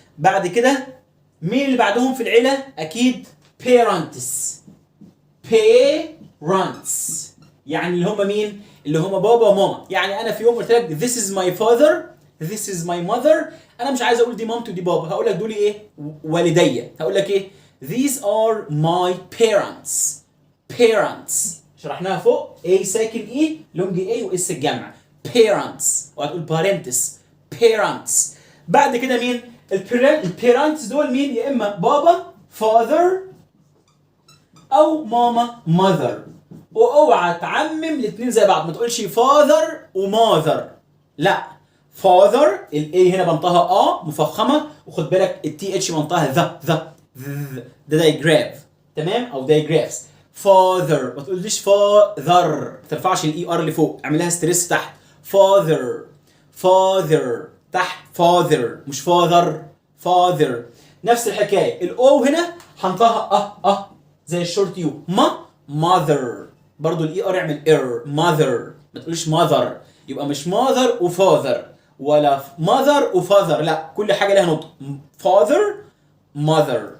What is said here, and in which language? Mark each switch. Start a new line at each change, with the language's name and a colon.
Arabic: بعد كده مين اللي بعدهم في العيله؟ اكيد parents، parents يعني اللي هم مين؟ اللي هم بابا وماما. يعني انا في يوم قلت لك
English: this is my father، this is my mother،
Arabic: انا مش عايز اقول دي مامتي ودي بابا، هقول لك دول ايه؟ والدي. هقول لك ايه؟
English: these are my parents.
Arabic: parents شرحناها فوق، A ساكن E لونج A واس الجمع. parents، وهتقول parents، parents. بعد كده مين؟ البيرنتس دول مين؟ يا اما بابا father او ماما mother. واوعى تعمم الاثنين زي بعض، ما تقولش father وماذر، لا father الاي هنا بنطقها مفخمه، وخد بالك التي اتش بنطقها ذا ده دايجراف. تمام. او دايجرافز. father ما تقوليش father، ما ترفعش الاي ار اللي فوق، اعملها ستريس تحت. father، father تحت، father مش father، father. نفس الحكايه الاو هنا هنطقها زي الشورت يو. mother برضو الاي ار اعمل mother، ما تقولش mother، يبقى مش mother وفاذر ولا mother وفاذر، لا كل حاجه لها نطق.
English: father mother.